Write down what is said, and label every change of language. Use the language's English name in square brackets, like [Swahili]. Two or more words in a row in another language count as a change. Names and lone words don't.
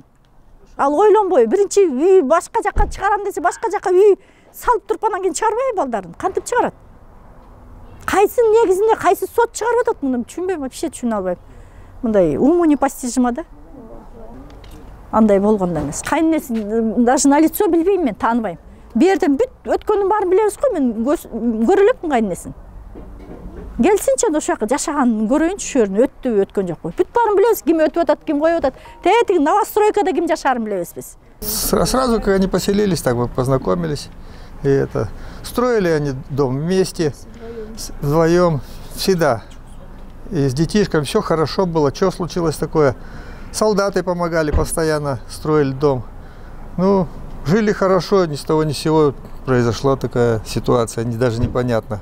[Kyrgyz] Ал ойлонбой, биринчи үй башка жакка чыгарам десе, башка жакка үй салып туруп анан кийин чыгарбайбы балдарын? Кантип чыгарат? Кайсы негизинде, кайсы сот чыгарып атат? Муну түшүнбөйм, вообще түшүнө албайм. Мындай [Russian] уму непостижимо [Kyrgyz] да. Андай болгондо эмес. Кайненеси [Russian] даже на лицо [Kyrgyz] билбейм мен, тааныбайм. Бу жерден бүт өткөнүн баарын билебиз го, мен көрө элекмин кайненесин. Келсинчи ошол жака жашаганын көрөйүнчү, ошол жерден өттүбү, өткөн жокпу. Бүт баарын билебиз, ким өтүп атат, ким коюп атат. Тетиги новостройкада ким жашаарын билебиз биз. [Russian] Сразу, как они поселились, так мы познакомились. И это строили они дом вместе, вдвоем, всегда. И с детишками все хорошо было. Что случилось такое? Солдаты помогали постоянно, строили дом. Ну, жили хорошо, ни с того ни с сего произошла такая ситуация, даже непонятно.